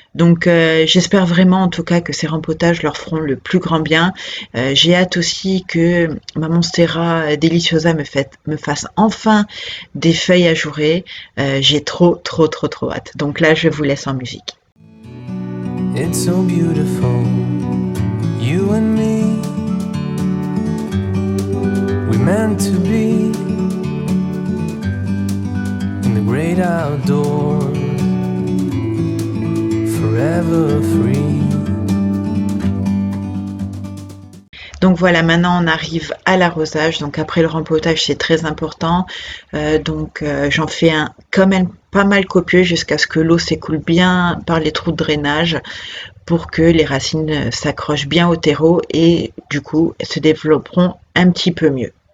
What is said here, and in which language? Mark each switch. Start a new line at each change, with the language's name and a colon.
French: Donc, j'espère vraiment en tout cas que ces rempotages leur feront le plus grand bien. J'ai hâte aussi que ma Monstera Deliciosa me fasse enfin des feuilles ajourées. J'ai trop hâte. Donc là, je vous laisse en musique.
English: It's so beautiful, you and me. We meant to be in the great outdoors, forever free.
French: Donc voilà, maintenant on arrive à l'arrosage. Donc après le rempotage, c'est très important. J'en fais un quand même pas mal copieux jusqu'à ce que l'eau s'écoule bien par les trous de drainage pour que les racines s'accrochent bien au terreau et du coup se développeront un petit peu mieux.